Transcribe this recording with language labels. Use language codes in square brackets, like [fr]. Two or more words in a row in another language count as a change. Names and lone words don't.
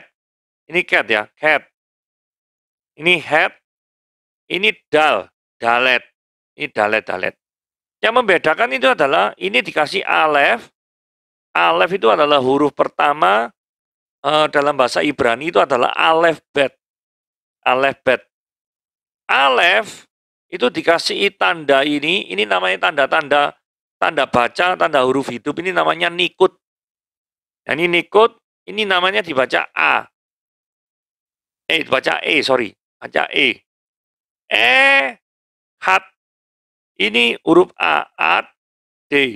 [id] Ini ket ya, ket. Ini het, ini dal, dalet. Ini dalet. Yang membedakan itu adalah, ini dikasih alef. Alef itu adalah huruf pertama dalam bahasa Ibrani itu adalah [he] אלף בית. אלף בית. [id] Alef itu dikasih tanda ini namanya tanda baca, tanda huruf hidup, ini namanya nikut. Nah, ini nikut, ini namanya dibaca A. Dibaca E, sorry. Baca E. Hat. Ini huruf A, at, D.